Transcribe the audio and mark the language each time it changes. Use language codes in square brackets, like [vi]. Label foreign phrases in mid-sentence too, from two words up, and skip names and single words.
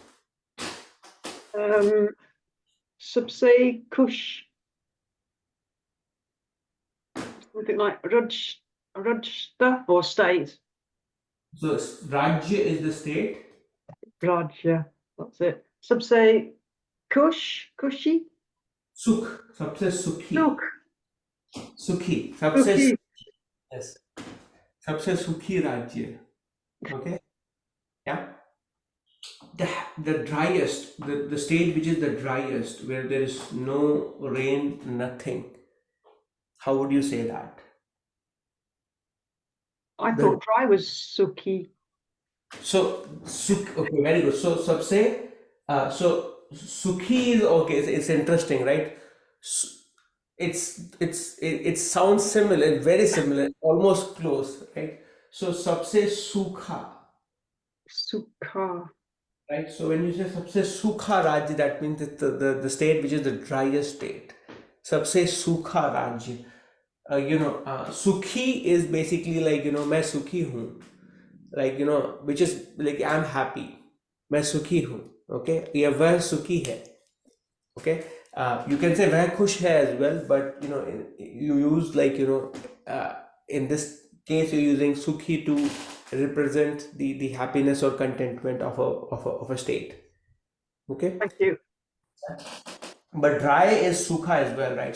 [hi] सबसे खुश. [en] Something like Rajta or state. So Rajya is the state. Rajya, that's it. [hi] सबसे खुशी. सुख, सबसे सुखी. Sukh. सुखी, सबसे Sukhi. yes, सबसे सुखी राज्य. [en] Okay, yeah. The driest, the state which is the driest, where there is no rain, nothing. How would you say that? I thought dry was Sukhi. So okay, very good. So sabse, so sukhi is okay. It's interesting, right? It sounds similar, very similar, almost close, right? [hi] So सबसे सूखा. Sukha. [en] Right, so when you say [hi] सबसे सूखा राज्य, [en] that means it's the state which is the driest state. [hi] सबसे सूखा राज्य. [en] Sukhi is basically like, [hi] मैं सुखी हूँ. [en] Like, which is like I'm happy. [hi] मैं सुखी हूँ. Okay, या वह सुखी है. [en] Okay, you can say [hi] वह खुश है [en] as well, but you use like in this case you're using sukhi to represent the happiness or contentment of a state. Okay, thank you. But dry is sukha as well, right?